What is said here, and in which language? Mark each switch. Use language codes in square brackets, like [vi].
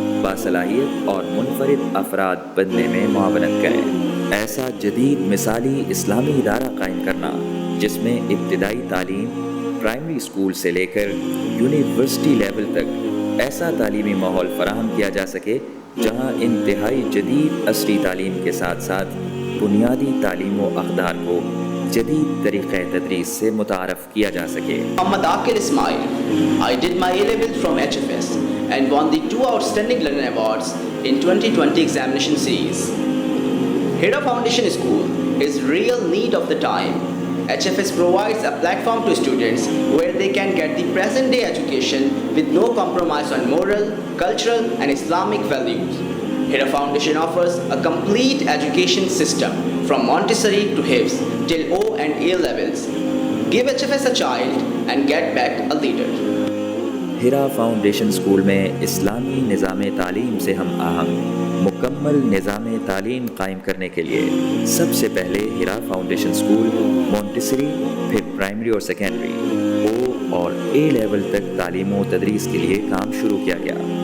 [ur] باصلاحیت اور منفرد افراد بننے میں معاونت کریں۔ ایسا جدید مثالی اسلامی ادارہ قائم کرنا جس میں ابتدائی تعلیم پرائمری اسکول سے لے کر یونیورسٹی لیول تک ایسا تعلیمی ماحول فراہم کیا جا سکے جہاں انتہائی جدید عصری تعلیم کے ساتھ ساتھ بنیادی تعلیم و اقدار کو جدید طریقہ تدریس سے متعارف کیا جا سکے۔ [en] Muhammad Akil Ismail. I did my A-levels from HFS and won the 2 Outstanding Learner Awards in 2020 examination series. Hira Foundation School is real need of the time. HFS provides a platform to students where they can get the present day education with no compromise on moral, cultural and Islamic values. Hira Foundation offers a complete education system from Montessori to Hifz till O and A levels. Give HFS a child and get back a leader. [ur] ہیرا foundation school میں اسلامی نظام تعلیم سے ہم آہنگ مکمل نظام تعلیم قائم کرنے کے لیے سب سے پہلے ہیرا فاؤنڈیشن اسکول مونٹیسری، پھر پرائمری اور سیکنڈری، او اور اے لیول تک تعلیم و تدریس کے لیے کام شروع کیا گیا۔